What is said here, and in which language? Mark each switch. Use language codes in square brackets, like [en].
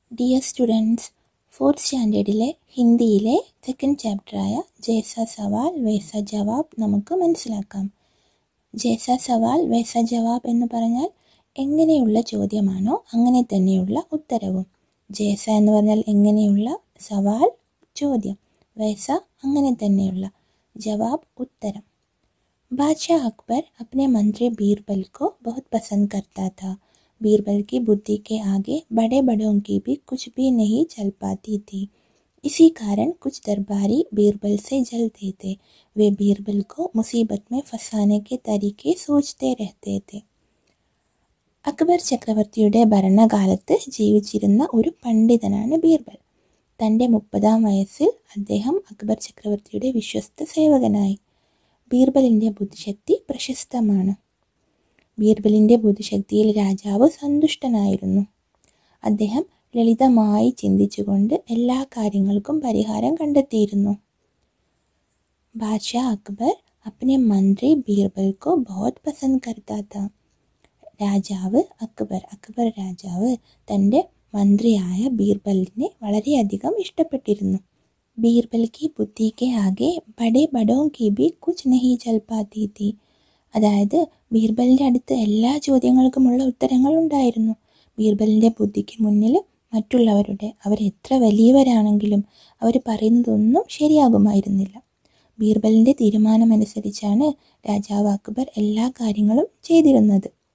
[ml] Dear students, fourth സ്റ്റാൻഡേർഡിലെ ഹിന്ദിയിലെ second ചാപ്റ്ററായ ജൈസ സവാൽ വൈസ ജവാബ് നമുക്ക് മനസ്സിലാക്കാം. ജൈസ സവാൽ വൈസ ജവാബ് എന്ന് പറഞ്ഞാൽ എങ്ങനെയുള്ള ചോദ്യമാണോ അങ്ങനെ തന്നെയുള്ള ഉത്തരവും. ജൈസ എന്ന് പറഞ്ഞാൽ എങ്ങനെയുള്ള, സവാൽ ചോദ്യം, വൈസ അങ്ങനെ തന്നെയുള്ള, ജവാബ് ഉത്തരം. [hi] बादशाह अकबर अपने मंत्री बीरबल को बहुत पसंद करता था. बीरबल की बुद्धि के आगे बड़े बड़ों की भी कुछ भी नहीं चल पाती थी. इसी कारण कुछ दरबारी बीरबल से जलते थे. वे बीरबल को मुसीबत में फंसाने के तरीके सोचते रहते थे. [ml] അക്ബർ ചക്രവർത്തിയുടെ ഭരണകാലത്ത് ജീവിച്ചിരുന്ന ഒരു പണ്ഡിതനാണ് ബീർബൽ. തൻ്റെ 30-ാം വയസ്സിൽ അദ്ദേഹം അക്ബർ ചക്രവർത്തിയുടെ വിശ്വസ്ത സേവകനായി. ബീർബലിൻ്റെ ബുദ്ധിശക്തി പ്രശസ്തമാണ്. ബീർബലിൻ്റെ ബുദ്ധിശക്തിയിൽ രാജാവ് സന്തുഷ്ടനായിരുന്നു. അദ്ദേഹം ലളിതമായി ചിന്തിച്ചുകൊണ്ട് എല്ലാ കാര്യങ്ങൾക്കും പരിഹാരം കണ്ടെത്തിയിരുന്നു. [hi] ബാദ്ഷാ അക്ബർ अपने मंत्री बीरबल को बहुत पसंद करता था. [ml] രാജാവ് അക്ബർ രാജാവ് തൻ്റെ മന്ത്രിയായ ബീർബലിനെ വളരെയധികം ഇഷ്ടപ്പെട്ടിരുന്നു. [hi] ബീർബൽ की बुद्धि के आगे बड़े बड़ों की भी कुछ नहीं चल पाती थी. [ml] അതായത് ബീർബലിൻ്റെ അടുത്ത് എല്ലാ ചോദ്യങ്ങൾക്കുമുള്ള ഉത്തരങ്ങൾ ഉണ്ടായിരുന്നു. ബീർബലിൻ്റെ ബുദ്ധിക്ക് മുന്നിൽ മറ്റുള്ളവരുടെ, അവരെത്ര വലിയവരാണെങ്കിലും അവർ പറയുന്നതൊന്നും ശരിയാകുമായിരുന്നില്ല. ബീർബലിൻ്റെ തീരുമാനമനുസരിച്ചാണ് രാജാവ് അക്ബർ എല്ലാ കാര്യങ്ങളും ചെയ്തിരുന്നത്.